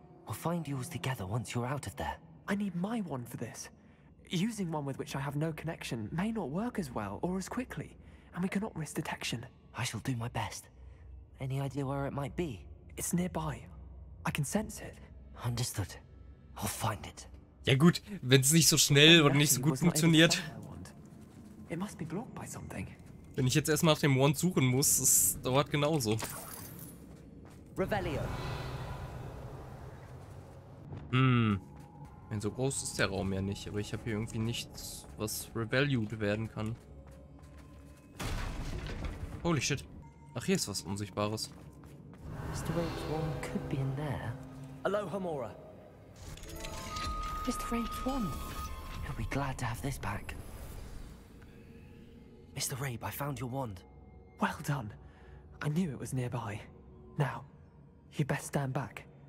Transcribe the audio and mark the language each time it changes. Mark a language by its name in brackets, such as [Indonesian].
[English] We'll find yours together once you're out of there. I need my wand for this. Using one with which I have no connection may not work as well or as quickly, and we cannot risk detection. I shall do my best. Any idea where it might be? It's nearby. I can sense it. Understood. I'll find it. [German] Ja gut, wenn es nicht so schnell oder nicht so gut funktioniert. [English] It must be blocked by something. [German] Wenn ich jetzt erstmal nach dem Wand suchen muss, das dauert genauso. [English] Revelio. [German] So groß ist der Raum ja nicht, aber ich habe hier irgendwie nichts, was revalued werden kann. [English] Holy shit. [German] Ach, hier ist was Unsichtbares. [English] Mr. Rabe's wand could be in there. Aloha, Mora. Mr. Rabe's wand. He'll be glad to have this back. Mr. Rabe, I found your wand. Well done. I knew it was nearby. Now, you best stand back.